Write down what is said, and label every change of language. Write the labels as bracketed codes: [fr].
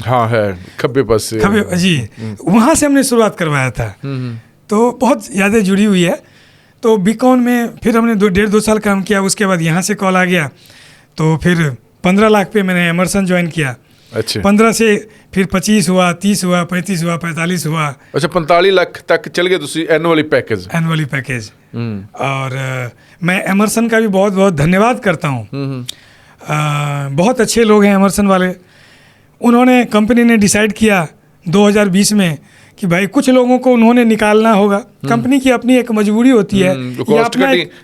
[hi] हाँ है, खब्बे पास से। खब्बे जी, वहाँ से हमने शुरुआत करवाया था। तो बहुत यादें जुड़ी हुई है। तो बीकॉन में फिर हमने 1.5-2 साल काम किया। उसके बाद यहाँ से कॉल आ गया तो फिर 15 लाख पे मैंने एमरसन ज्वाइन किया। अच्छा 15 से फिर 25 हुआ, 30 हुआ, 35 हुआ, 45 हुआ अच्छा [pa] 45 ਲੱਖ ਤੱਕ ਚਲ ਗਏ ਤੁਸੀਂ ਐਨੂਅਲੀ ਪੈਕੇਜ। [hi] Annually package. और मैं एमरसन का भी बहुत बहुत धन्यवाद करता हूँ। बहुत अच्छे लोग हैं एमरसन वाले। उन्होंने, कंपनी ने डिसाइड किया 2020 में कि भाई कुछ लोगों को उन्होंने निकालना होगा। कंपनी की अपनी एक मजबूरी होती है, या अपना एक